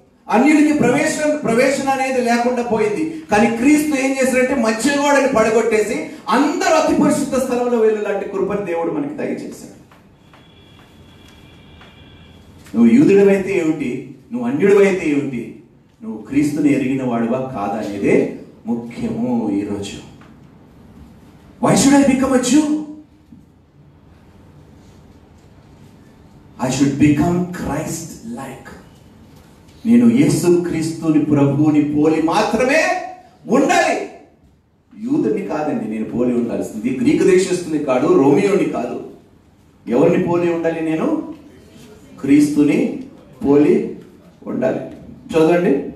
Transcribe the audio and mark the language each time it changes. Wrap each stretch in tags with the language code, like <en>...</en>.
<te>అన్యుడికి ప్రవేశం అనేది లేకుండా పోయింది. కానీ క్రీస్తు ఏం చేశారంటే మధ్య గోడని పడగొట్టేసి అందరూ అతి పరిశుద్ధ స్థలంలో వెళ్ళేలాంటి కృపను దేవుడు మనకి దయచేశాడు. నువ్వు యూదుడివైతే ఏమిటి, నువ్వు అన్యుడివైతే ఏమిటి, నువ్వు క్రీస్తుని ఎరిగిన వాడువా కాదా అనేదే ముఖ్యము ఈరోజు.</te> <en>Why should I become a Jew? I should become Christ-like.</en> <te>నేను యేసు క్రీస్తుని ప్రభువుని పోలి మాత్రమే ఉండాలి. యూదుని కాదండి నేను పోలి ఉండాల్సింది. గ్రీకు దేశస్తుని కాదు, రోమియోని కాదు. ఎవరిని పోలి ఉండాలి? నేను క్రీస్తుని పోలి ఉండాలి. చదవండి.</te>